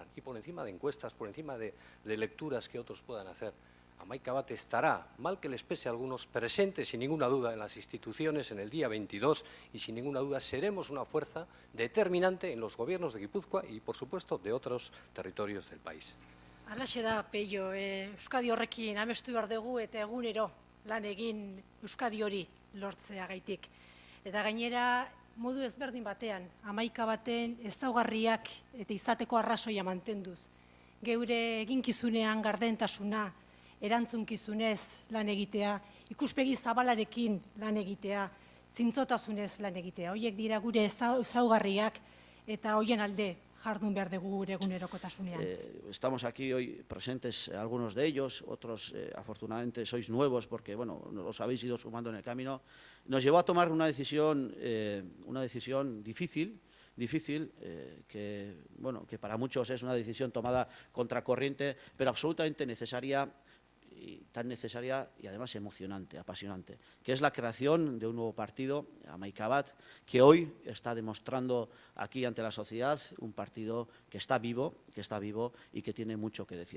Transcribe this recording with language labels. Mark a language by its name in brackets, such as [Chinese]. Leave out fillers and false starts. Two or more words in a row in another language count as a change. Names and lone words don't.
[Spanish] Y por encima de encuestas, por encima de lecturas que otros puedan hacer, Amaikabat estará, mal que les pese a algunos, presente sin ninguna duda en las instituciones en el día 22 y sin ninguna duda seremos una fuerza determinante en los gobiernos de Guipúzcoa y, por supuesto, de otros territorios del país. [Basque] Halaxe da, Peio, Euskadi horrekin amestu behar dugu eta egunero lan egin Euskadi hori lortzeagaitik. Eta gainera, modu ezberdin batean, Amaikabaten ezaugarriak eta izateko arrazoia mantenduz. Geure eginkizunean gardentasuna, erantzunkizunez lan egitea, ikuspegi zabalarekin lan egitea, zintzotasunez lan egitea. Horiek dira gure ezaugarriak eta horien alde jardun behar dugu gure egunerokotasunean. [Spanish] Estamos aquí hoy presentes algunos de ellos, otros afortunadamente sois nuevos porque bueno, os habéis ido sumando en el camino. Nos llevó a tomar una decisión difícil, que, bueno, que para muchos es una decisión tomada contracorriente, pero absolutamente necesaria, tan necesaria y además emocionante, apasionante, que es la creación de un nuevo partido, Amaikabat, que hoy está demostrando aquí ante la sociedad un partido que está vivo y que tiene mucho que decir.